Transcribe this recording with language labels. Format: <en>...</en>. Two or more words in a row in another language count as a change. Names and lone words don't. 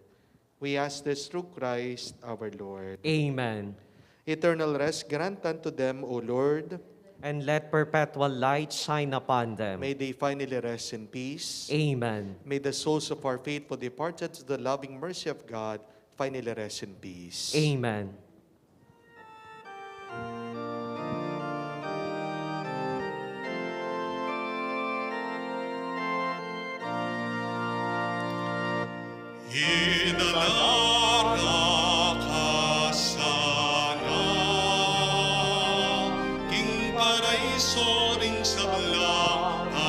<en>We ask this through Christ our Lord. Amen. Eternal rest grant unto them, O Lord. And let perpetual light shine upon them. May they finally rest in peace. Amen. May the souls of our faithful departed to the loving mercy of God finally rest in peace. Amen.</en> <pam>Idalara ka sana, king paraiso ring sabla</pam>